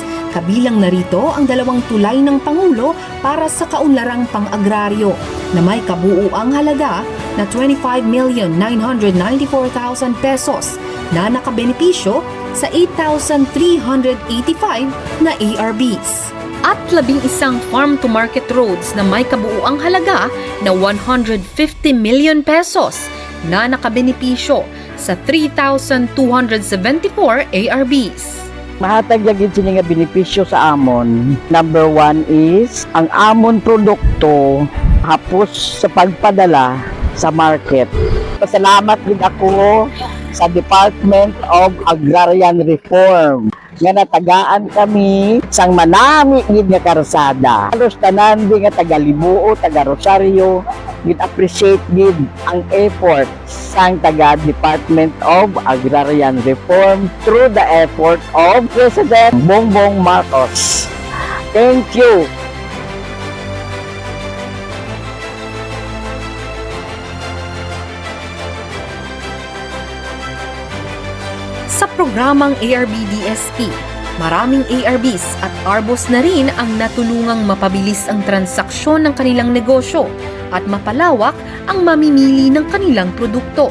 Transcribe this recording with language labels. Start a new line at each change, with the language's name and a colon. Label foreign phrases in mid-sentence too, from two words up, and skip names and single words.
Filipino: Kabilang narito ang 2 tulay ng Pangulo para sa kaunlarang pang-agraryo na may kabuuang halaga na 25,994,000 pesos na nakabenepisyo sa 8,385 na ARBs. At 11
English: farm-to-market roads
Filipino: na may kabuuang halaga na 150 million pesos na nakabenepisyo sa 3,274 ARBs.
Hiligaynon: Mahatag lagi sila nga benepisyo sa amon.
English: Number 1 is,
Hiligaynon: ang amon produkto hapos sa pagpadala sa market. Pasalamat din ako sa Department of Agrarian Reform nga natagaan kami sang manami gid nga karsada. Halos tanan di nga taga Libuo, taga Rosario, gid appreciate gid ang effort sang taga Department of Agrarian Reform
English: through the effort of President Bongbong Marcos. Thank you.
Filipino: Sa programang ARB-DSP, maraming ARBs at ARBOs na rin ang natulungang mapabilis ang transaksyon ng kanilang negosyo at mapalawak ang mamimili ng kanilang produkto.